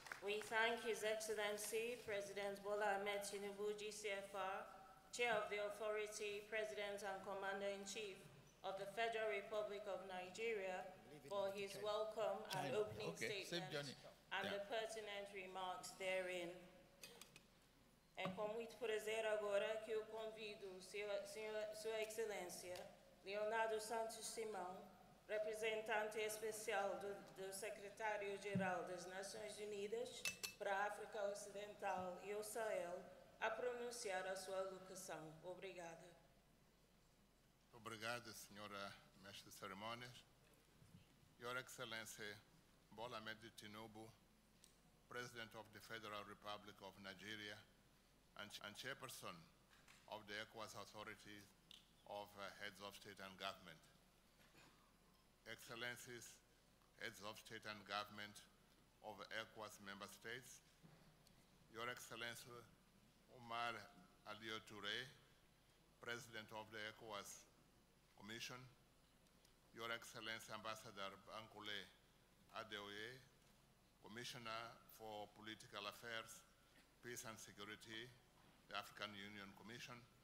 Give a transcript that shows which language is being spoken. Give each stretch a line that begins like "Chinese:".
English: We thank His Excellency President Bola Ahmed TINUBU, GCFR, Chair of the Authority, President and Commander-in-Chief of the Federal Republic of Nigeria, for his welcome and opening statement and the pertinent remarks therein.
Portuguese: É com muito prazer agora que eu convido Sua Excelência Leonardo Santos Simão, representante especial do Secretário-Geral das Nações Unidas para a África Ocidental e o Sahel, a pronunciar a sua alocução. Obrigada. Obrigado, Senhora Mestre de Cerimônias.
English: Your Excellency Bola Ahmed TINUBU, President of the Federal Republic of Nigeria and Chairperson of the ECOWAS Authority of Heads of State and Government. Excellencies, Heads of State and Government of ECOWAS Member States, Your Excellency Omar Aliou Touré, President of the ECOWAS Commission, Your Excellency Ambassador Bankole Adeoye, Commissioner for Political Affairs, Peace and Security, the African Union Commission,